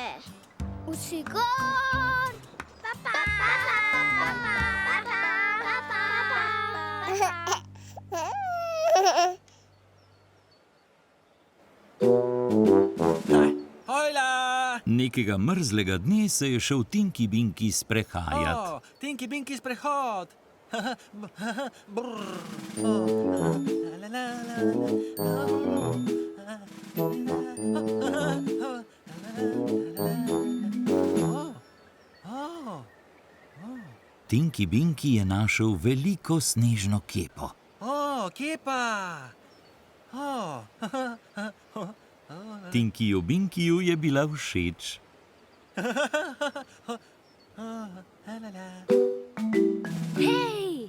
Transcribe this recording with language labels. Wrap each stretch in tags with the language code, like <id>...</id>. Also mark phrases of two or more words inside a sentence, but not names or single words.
<sl>Vsi gor! Hojla! Nekega mrzlega dne se je šel Tinky Binky sprehajat. Oh, Tinky Binky sprehod! Brrr. La, la, la, la. Tinky Binky je našel veliko snežno kepo. Oh, kepa! Oh. Tinkyju Binkyju je bila všeč. Hej!</sl>